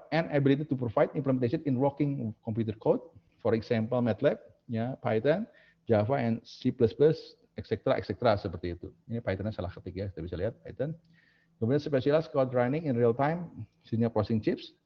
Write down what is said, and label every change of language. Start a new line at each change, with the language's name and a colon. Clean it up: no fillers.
English: And ability to provide implementation in working computer code, for example MATLAB, ya, Python, Java and C++, etc.
Indonesian: seperti itu. Ini Pythonnya salah ketik ya, kita bisa lihat Python.
English: Kemudian specialized code running in real time, signal processing chips.